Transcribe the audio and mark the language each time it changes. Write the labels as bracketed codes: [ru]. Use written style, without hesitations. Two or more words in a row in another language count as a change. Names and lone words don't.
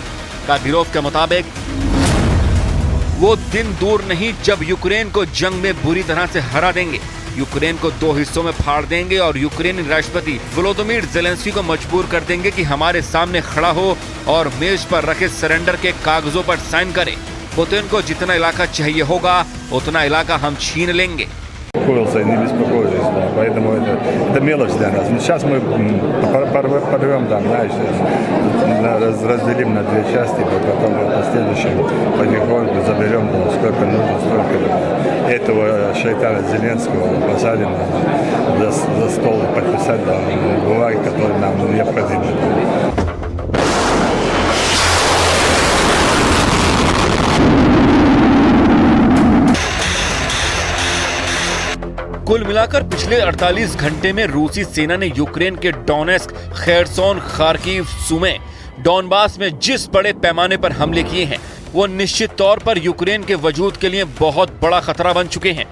[hi] कादिरोव के मुताबिक वो दिन दूर नहीं जब यूक्रेन को जंग में बुरी तरह से हरा देंगे। यूक्रेन को 2 हिस्सों में फाड़ देंगे और यूक्रेनी राष्ट्रपति वोलोदिमीर ज़ेलेंस्की को मजबूर कर देंगे कि हमारे सामने खड़ा हो और मेज पर रखे सरेंडर के कागजों पर साइन करे। पुतिन को जितना इलाका चाहिए होगा उतना इलाका हम छीन लेंगे। [ru] Не беспокоились, да, поэтому это мелочь для нас. Но сейчас мы порвем там, знаешь, разделим на 2 части, потом в последующем потихоньку заберем, сколько нужно, столько этого шайтана Зеленского посадим за стол и подписать бумаги, которые нам необходимы. [hi] कुल मिलाकर पिछले 48 घंटे में रूसी सेना ने यूक्रेन के डोनेस्क, खेरसोन, खार्किव, सुमे, डॉनबास में जिस बड़े पैमाने पर हमले किए हैं वो निश्चित तौर पर यूक्रेन के वजूद के लिए बहुत बड़ा खतरा बन चुके हैं।